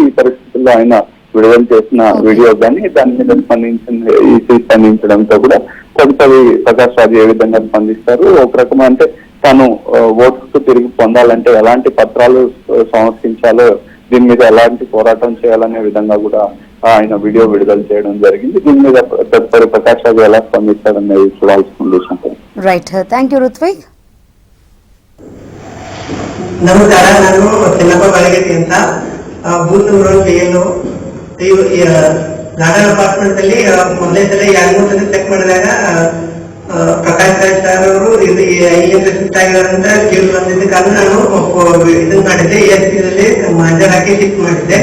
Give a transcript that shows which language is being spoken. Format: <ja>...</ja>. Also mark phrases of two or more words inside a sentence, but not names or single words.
<te>ఈ పరిస్థితుల్లో ఆయన విడుదల చేసిన వీడియో కానీ దాని మీద ఈసీ స్పందించడంతో కూడా తదుపరి ప్రకాష్ రాజు ఏ విధంగా స్పందిస్తారు, ఒక రకం అంటే తాను ఓటుకు తిరిగి పొందాలంటే ఎలాంటి పత్రాలు సమర్పించాలో, దీని మీద ఎలాంటి పోరాటం చేయాలనే విధంగా కూడా ఆయన వీడియో విడుదల చేయడం జరిగింది. దీని మీద తదుపరి ప్రకాష్ రాజు ఎలా స్పందిస్తాడనేది చూడాల్సిన విషయం.</te> <en>right, thank you రుత్విక్.</en> <kn>ನಮಸ್ಕಾರ, ನಾನು ಚೆನ್ನಪ್ಪ ಬೆಳಗೇಟಿ ಅಂತ</kn> <en>booth number</en> <kn>PLO ನಾಗರ ಅಪಾರ್ಟ್ಮೆಂಟ್ ಅಲ್ಲಿ ಮೊದಲನೇ ಸಲ 2-3 ಸಲ ಚೆಕ್ ಮಾಡಿದಾಗ ಪ್ರಕಾಶ್ ರಾಜ್ ಸರ್ ಅವರು ಇಲ್ಲಿ ಶಿಫ್ಟ್ ಆಗಿರೋದ್ರಿಂದ ಕೇಳಿ ಬಂದಿದ್ದ ಕಾರಣ ನಾನು ಇದನ್ನ ಮಾಡಿದ್ದೆ, ESPದಲ್ಲಿ ಹಾಜರಾಗಿ ಶಿಫ್ಟ್ ಮಾಡಿದ್ದೆ.</kn>